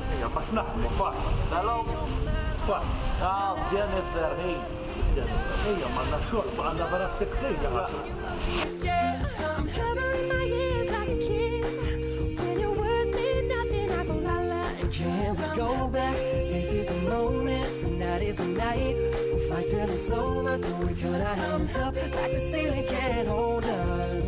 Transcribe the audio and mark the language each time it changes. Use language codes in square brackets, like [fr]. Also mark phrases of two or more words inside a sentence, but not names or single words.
[mt] Għax naħdmu, fatt. Hello? Fatt. Ah, Jennifer, hey. Ejja, manna xogħol, għandna vera t-tikħija. [en] Yes, I'm covering my ears like a kid. When your words mean nothing, I go la la and can we go back? This is the moment, tonight is the night. We'll fight till it's over, so we put our hands up like the ceiling can't hold us.